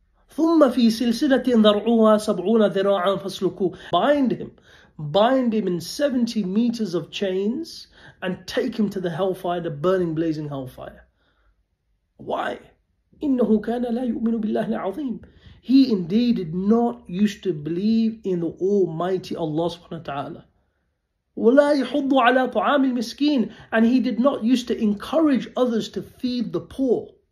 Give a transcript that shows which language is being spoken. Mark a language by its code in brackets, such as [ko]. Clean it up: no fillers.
[ar] ثم في سلسلة ذرعها 70 ذراعا فاسلكوه. [en] Bind him in 70 meters of chains and take him to the hellfire, the burning, blazing hellfire. Why? [ar] إنه كان لا يؤمن بالله العظيم. [en] He indeed did not used to believe in the Almighty Allah subhanahu wa ta'ala. [ar] وَلَا يَحُضُّ عَلَى طَعَامِ الْمِسْكِينِ, [en] and he did not used to encourage others to feed the poor.